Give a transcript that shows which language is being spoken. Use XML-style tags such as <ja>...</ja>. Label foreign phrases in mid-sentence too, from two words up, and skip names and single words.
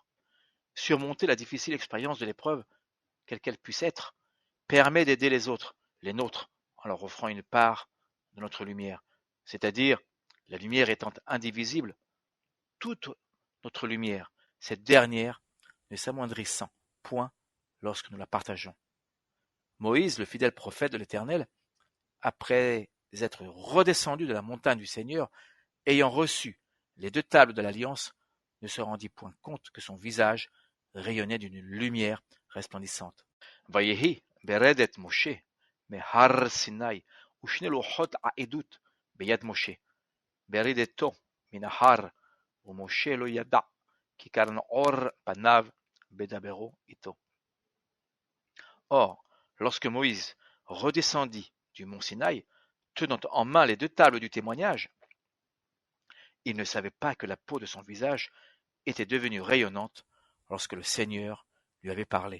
<fr>Surmonter la difficile expérience de l'épreuve, quelle qu'elle puisse être, permet d'aider les autres, les nôtres, en leur offrant une part de notre lumière, c'est-à-dire, la lumière étant indivisible, toute notre lumière, cette dernière ne s'amoindrissant point lorsque nous la partageons. Moïse, le fidèle prophète de l'Éternel, après être redescendu de la montagne du Seigneur, ayant reçu les 2 tables de l'Alliance, ne se rendit point compte que son visage rayonnait d'une lumière resplendissante.</fr> <he>ויהי ברדת משה מהר סיני ושני לחת העדת ביד משה ברדתו מן ההר ומשה לא ידע כי קרן אור פניו בדברו איתו.</he> <fr>Or, lorsque Moïse redescendit du mont Sinaï, tenant en main les 2 tables du témoignage, il ne savait pas que la peau de son visage était devenue rayonnante lorsque le Seigneur lui avait parlé.</fr>